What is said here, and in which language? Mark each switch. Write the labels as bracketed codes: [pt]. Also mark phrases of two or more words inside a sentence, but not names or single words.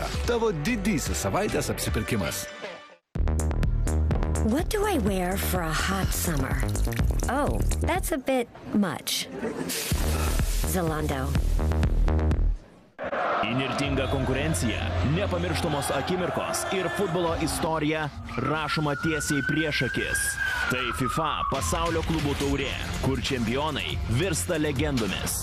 [lt] Tavo didysis savaitės apsipirkimas. [en] What do I wear for a hot summer? Oh, that's a bit much. Zalando. [lt] Įnirtinga konkurencija, nepamirštamos akimirkos ir futbolo istorija rašoma tiesiai prieš akis. Tai FIFA pasaulio klubų taurė, kur čempionai virsta legendomis.